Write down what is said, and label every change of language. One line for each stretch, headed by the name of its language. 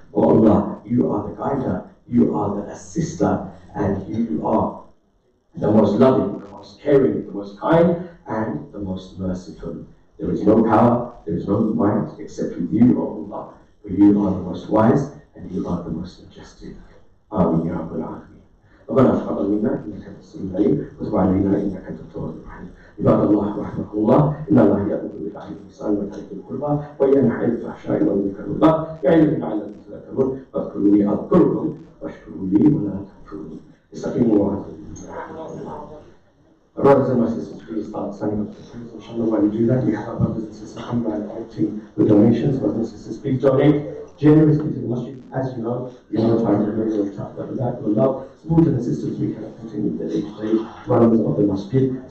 English: Oh Allah, you are the guider, you are the assister, and you are the most loving, the most most caring, the most kind, and the most merciful. There is no power, there is no might except with you, O Allah, for you are the most wise and you are the most majestic.
Arabic: Amin ya Rabbal Alameen. ربنا تقبل منا انك انت السميع العليم وتب علينا انك انت التواب الرحيم. عباد الله رحمكم الله ان الله يامر بالعدل والاحسان وايتاء ذي القربى وينهى عن الفحشاء والمنكر والبغي يعظكم لعلكم تذكرون فاذكروني اذكركم واشكروا لي ولا تكفرون. استقيموا واعتصموا الله.
English: Brothers and sisters, please start signing up for prayers. Inshallah, while you do that, we have our brothers and sisters come by collecting the donations. Brothers and sisters, please donate generously to the masjid. As you know, time is very, very tough. But that will allow brothers and sisters, we cannot continue the day-to-day runs of the masjid.